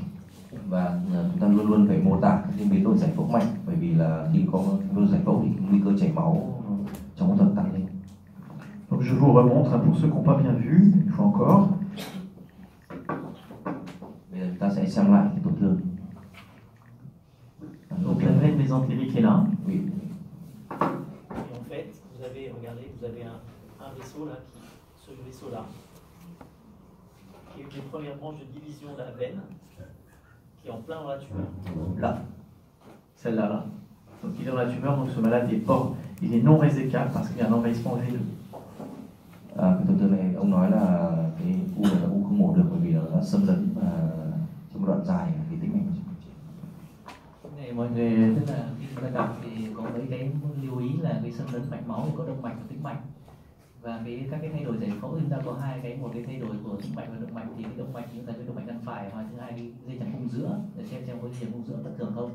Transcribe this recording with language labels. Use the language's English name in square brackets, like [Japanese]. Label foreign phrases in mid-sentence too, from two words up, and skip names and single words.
[Vietnamese] Và chúng ta luôn luôn phải mô tả các biến đổi giải phẫu mạch, bởi vì là khi có biến đổi giải phẫu thì nguy cơ chảy máu trong phẫu thuật tăng lên. [French] Donc je vous remontre pour ceux qui n'ont pas bien vu, une fois encore. [Vietnamese] Bây giờ chúng ta sẽ xem lại cái tổn thương. [French] Donc la veine mésentérique est là. Oui. Et en fait, vous avez, regardez, vous avez un vaisseau là, ce vaisseau-là, qui est une des premières branches de division de la veine, qui est en plein dans la tumeur. Là, celle-là, là. Donc il est dans la tumeur, donc ce malade il est non résécable parce qu'il y a un envahissement veineux. [Vietnamese] Cái tổn thương này ông nói là cái u này là u không mổ được, bởi vì nó xâm lấn và trong một đoạn dài cái tĩnh mạch. Này mọi người, tức là khi chúng ta gặp thì có mấy cái lưu ý là cái xâm lấn mạch máu thì có động mạch và tĩnh mạch, và các cái thay đổi giải phẫu chúng ta có hai cái, một cái thay đổi của tĩnh mạch và động mạch, thì cái động mạch chúng ta cái động mạch gan phải, và thứ hai cái dây chằng khung giữa, để xem có gì khung giữa bất thường không.